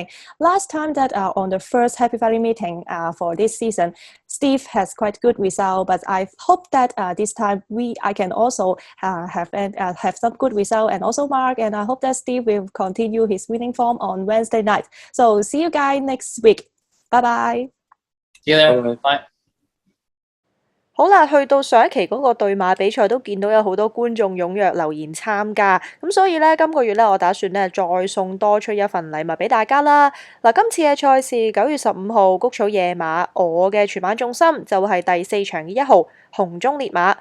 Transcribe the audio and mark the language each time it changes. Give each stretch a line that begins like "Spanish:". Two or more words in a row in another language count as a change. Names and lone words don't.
English: Last time that on the first Happy Valley meeting for this season, Steve has quite good result, but I hope that this time I can also have some good result, and also Mark, and I hope that Steve will continue his winning form on Wednesday night. So see you guys next week. Bye bye. See you there. Bye.
Cantonese: 好啦，去到上一期嗰個對馬比賽都見到有好多觀眾踴躍留言參加，咁所以呢，今個月呢，我打算呢再送多出一份禮物俾大家啦。嗱，今次嘅賽事9月15號谷草野馬，我嘅全馬重心就係第4場嘅1號紅中烈馬。